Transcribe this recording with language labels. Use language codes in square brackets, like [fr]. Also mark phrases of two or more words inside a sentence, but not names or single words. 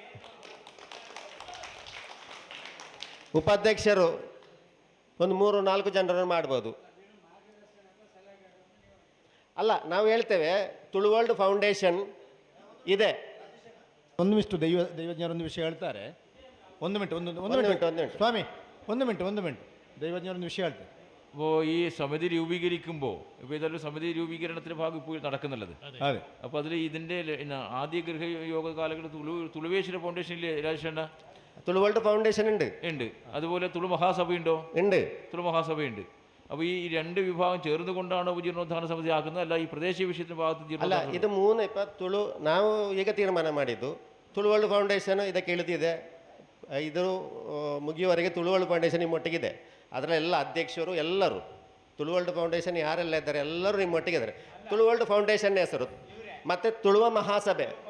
[kn] ಉಪಾಧ್ಯಕ್ಷರು ಒಂದು 3-4 ಜನರನ್ನು ಮಾಡ್ಬೋದು. ಅಲ್ಲ, ನಾವು ಹೇಳ್ತೇವೆ ತುಳು ವರ್ಲ್ಡ್ ಫೌಂಡೇಶನ್ ಇದೆ. ಒಂದಿಷ್ಟು ದೈವಜ್ಞರೊಂದು ವಿಷಯ ಹೇಳ್ತಾರೆ. ಒಂದು ಮಿನಿಟ್ ಸ್ವಾಮಿ, ಒಂದು ಮಿನಿಟ್ [ml] ദൈവജ്ഞരൊന്ന് വിഷയമായിട്ട്. അപ്പോൾ ഈ സമിതി രൂപീകരിക്കുമ്പോൾ ഇപ്പോൾ ഇതൊരു സമിതി രൂപീകരണത്തിൻ്റെ ഭാഗം ഇപ്പോൾ നടക്കുന്നുള്ളത്. അതെ. അപ്പോൾ അതിൽ ഇതിൻ്റെ ആദ്യ ഗൃഹയോഗ കാലഘട്ടത്തിൽ തുളുവേശ്വര ഫൗണ്ടേഷനിൽ രാജേഷേണ്ട തുളു വേൾഡ് ഫൗണ്ടേഷൻ ഉണ്ട്. അതുപോലെ തുളു മഹാസഭയുണ്ടോ? ഉണ്ട്. തുളു മഹാസഭയുണ്ട്. അപ്പോൾ ഈ 2 വിഭാഗം ചേർന്നുകൊണ്ടാണ് ജീർണോദ്ധാരണ സമിതി ആക്കുന്നത്, അല്ല ഈ പ്രദേശീയ വിഷയത്തിൻ്റെ ഭാഗത്ത് [kn] ಅಲ್ಲ, ಇದು 3 ಇപ്പം ತುಳು ನಾವು ಈಗ ತೀರ್ಮಾನ ಮಾಡಿದ್ದು. ತುಳು ವರ್ಲ್ಡ್ ಫೌಂಡೇಶನ್ ಇದಕ್ಕೆ ಇಳಿದಿದೆ. ಇದು ಮುಗಿಯುವವರೆಗೆ ತುಳು ವರ್ಲ್ಡ್ ಫೌಂಡೇಶನ್ ನಿಮ್ಮೊಟ್ಟಿಗಿದೆ. ಅದರಲ್ಲೆಲ್ಲ ಅಧ್ಯಕ್ಷರು ಎಲ್ಲರೂ ತುಳು ವರ್ಲ್ಡ್ ಫೌಂಡೇಶನ್ ಯಾರೆಲ್ಲ ಇದ್ದಾರೆ ಎಲ್ಲರೂ ನಿಮ್ಮೊಟ್ಟಿಗೆ ಇದ್ದಾರೆ. ತುಳು ವರ್ಲ್ಡ್ ಫೌಂಡೇಶನ್ ಹೆಸರು ಮತ್ತು ತುಳುವ ಮಹಾಸಭೆ.